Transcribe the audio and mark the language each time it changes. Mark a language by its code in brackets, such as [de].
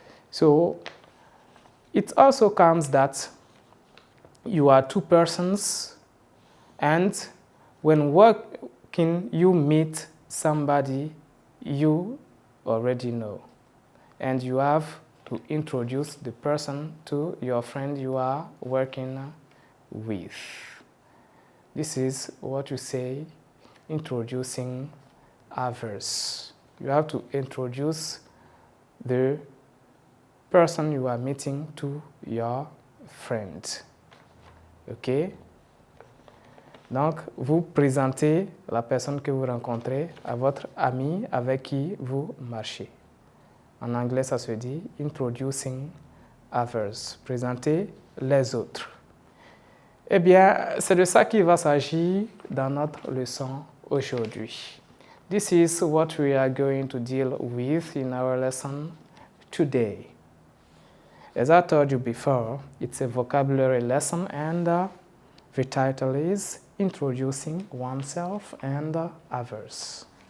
[en] So, it also comes that you are two persons, and when working, you meet somebody you already know, and you have to introduce the person to your friend you are working with. This is what you say, introducing others. You have to introduce the person you are meeting to your friend. OK? [fr] Donc, vous présentez la personne que vous rencontrez à votre ami avec qui vous marchez. En anglais, ça se dit [en] introducing others. [fr] Présenter les autres. Eh bien, c'est de ça qu'il va s'agir dans notre leçon aujourd'hui. [en] This is what we are going to deal with in our lesson today. As I told you before, it's a vocabulary lesson, and the title is Introducing Oneself and Others.